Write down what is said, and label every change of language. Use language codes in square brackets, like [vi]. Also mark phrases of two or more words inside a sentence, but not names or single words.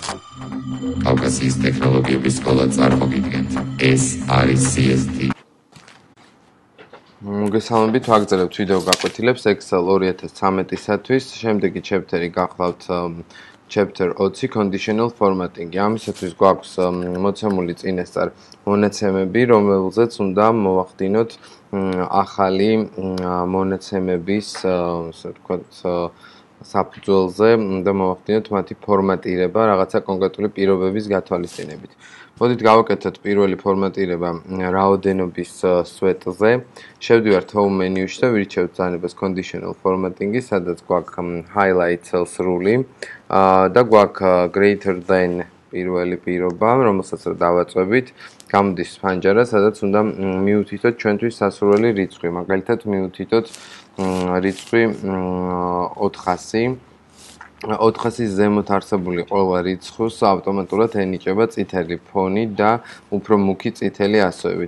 [ka] კავკასიის ტექნოლოგიების სკოლა წარმოგიდგენთ. ეს არის CST. მოგესალმებით, ვაგრძელებთ ვიდეო გაკვეთილებს Excel 2013-ისთვის. შემდეგი chapter-ი გახლავთ [en] chapter 20 conditional formatting. [ka] ამისათვის გვაქვს მოცემული წინასწარ მონაცემები, რომელზეც უნდა მოვახდინოთ ახალი მონაცემების, ასე ვთქვათ, საფუძველზე უნდა მოვახდინოთ მათი ფორმატირება რაღაცა კონკრეტული პირობების გათვალისწინებით. მოდით გავაკეთოთ პირველი ფორმატირება რაოდენობის სვეტზე. შევდივართ [en] home menu-ში [ka] და ვირჩევთ ბრძანებას [en] conditional formatting-ი, [ka] სადაც გვაქვს [en] highlight cells [ka] რული და გვაქვს [en] greater than [ka] პირველი პირობა, რომელსაც დავაწვევით. გამოდის ფანჯარა, სადაც უნდა მივუთითოთ ჩვენთვის სასურველი რიცხვი. მაგალითად, მივუთითოთ რიცხვი 400. 400-ის ზემოთ არსებული ყველა რიცხვს ავტომატურად ენიჭება წითელი ფონი და უფრო მუქი წითელი ასოები.